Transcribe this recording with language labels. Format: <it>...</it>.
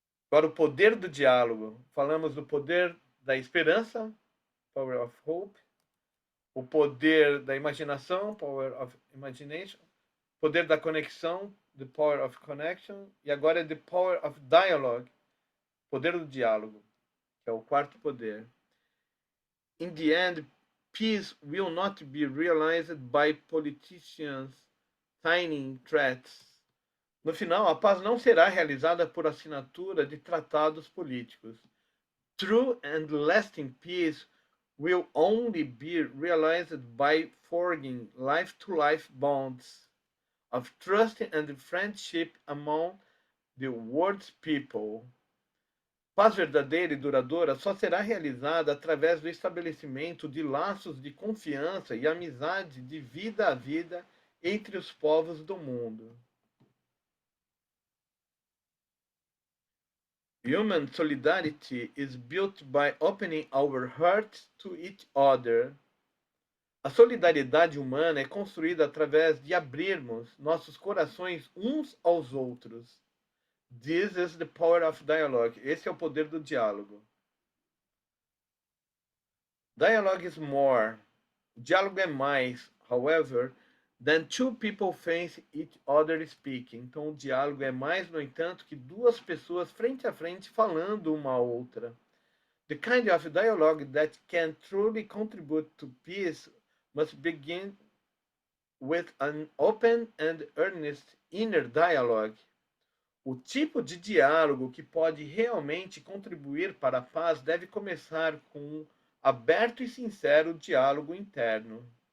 <pt>Agora, o poder do diálogo. Falamos do poder da esperança,</pt> <en>power of hope,</en> <pt>o poder da imaginação,</pt> <en>power of imagination,</en> <pt>poder da conexão,</pt> <en>the power of connection,</en> <pt>e agora é</pt> <en>the power of dialogue,</en> <pt>poder do diálogo, que é o quarto poder.</pt> <en>In the end, peace will not be realized by politicians signing threats.</en> <pt>No final, a paz não será realizada por assinatura de tratados políticos.</pt> <en>True and lasting peace will only be realized by forging life-to-life bonds of trust and friendship among the world's people.</en> <pt>Paz verdadeira e duradoura só será realizada através do estabelecimento de laços de confiança e amizade de vida a vida entre os povos do mundo.</pt> <en>Human solidarity is built by opening our hearts to each other.</en> <pt>A solidariedade humana é construída através de abrirmos nossos corações uns aos outros.</pt> <en>This is the power of dialogue.</en> <pt>Esse é o poder do diálogo.</pt> <en>Dialogue is more.</en> <pt>Diálogo é mais,</pt> <en>however, than two people face each other speaking.</en> <pt>Então, o diálogo é mais, no entanto, que duas pessoas frente a frente falando uma à outra.</pt> <en>The kind of dialogue that can truly contribute to peace must begin with an open and earnest inner dialogue.</en> <pt>O tipo de diálogo que pode realmente contribuir para a paz deve começar com um aberto e sincero diálogo interno.</pt>